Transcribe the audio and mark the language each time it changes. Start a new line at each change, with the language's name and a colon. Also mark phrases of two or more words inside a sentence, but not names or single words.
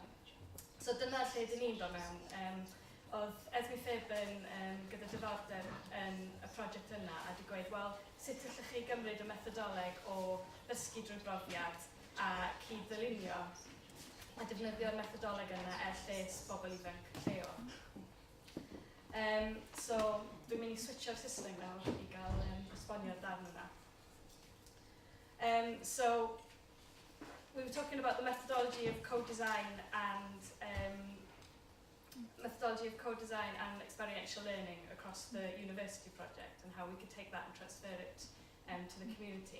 Welsh: So dyna lle dyn ni'n dod mewn. Oedd Edmi Ffib gyda diddordeb yn y prosiect yna a wedi gweud, wel, sut allwch chi gymryd y methodoleg o ddysgu drwy brofiad a cyd-ddylunio a defnyddio'r methodoleg yna lles bobl ifanc lleol. So, dwi'n mynd i switcho'r system nawr i gael esbonio'r darn yna.
English: So, we were talking about the methodology of co-design and experiential learning across the university project and how we could take that and transfer it to the community.